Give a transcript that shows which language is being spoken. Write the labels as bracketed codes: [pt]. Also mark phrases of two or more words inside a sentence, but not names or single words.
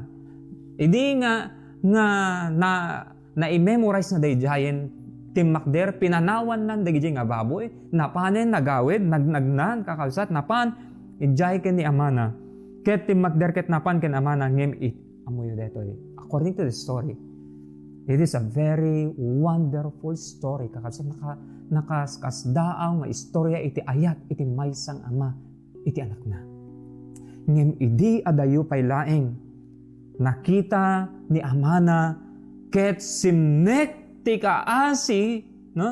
[ilo] Idi nga na-memorize na dayjayen Tim Makder, pinanawan nan dagiti nga baboy, napanen nagawid, nagnagnan, kakabsat, napan, ijay ken ni amana. Ket Tim Makder ket napan ken amana, ngem it, amuyo detoy. [en] According to the story, it is a very wonderful story. [ilo] Kakabsat, nakasdaaw nga istorya iti ayat, iti maysang ama, iti anak na. Ngem idi adayo pay laeng, nakita ni amana, ket simnek iti kaasi, no?